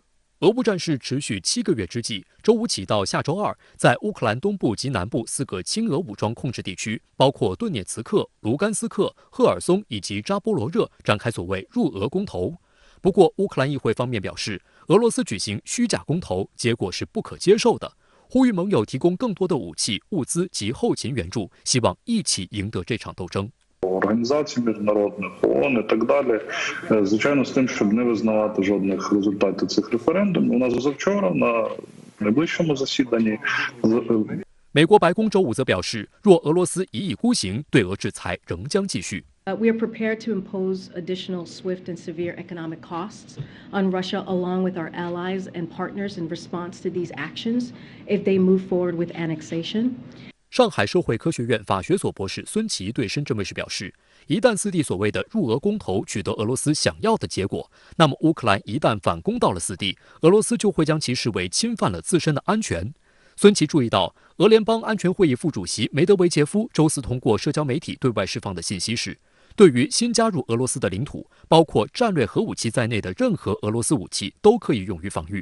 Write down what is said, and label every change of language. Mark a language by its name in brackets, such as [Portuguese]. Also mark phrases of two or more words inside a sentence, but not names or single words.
[Chinese] 俄乌战事持续7个月之际，周五起到下周二，在乌克兰东部及南部4个亲俄武装控制地区，包括顿涅茨克、卢甘斯克、赫尔松以及扎波罗热，展开所谓入俄公投。不过，乌克兰议会方面表示，俄罗斯举行虚假公投，结果是不可接受的，呼吁盟友提供更多的武器、物资及后勤援助，希望一起赢得这场斗争。 [Ukrainian] Організацій міжнародних, ООН і так далі, звичайно, з тим, щоб не визнавати жодних результатів цих референдумів. У нас завчора на найближчому засіданні. [Chinese] 美国白宫周五则表示，若俄罗斯一意孤行，对俄制裁仍将继续。 [English] We are prepared to impose additional swift and severe economic costs on Russia, along with our allies and partners, in response to these actions if they move forward with annexation. [Chinese] 上海社会科学院法学所博士孙琦对深圳卫视表示，一旦4地所谓的入俄公投取得俄罗斯想要的结果，那么乌克兰一旦反攻到了4地，俄罗斯就会将其视为侵犯了自身的安全。孙琦注意到，俄联邦安全会议副主席梅德韦杰夫周四通过社交媒体对外释放的信息是，对于新加入俄罗斯的领土，包括战略核武器在内的任何俄罗斯武器都可以用于防御。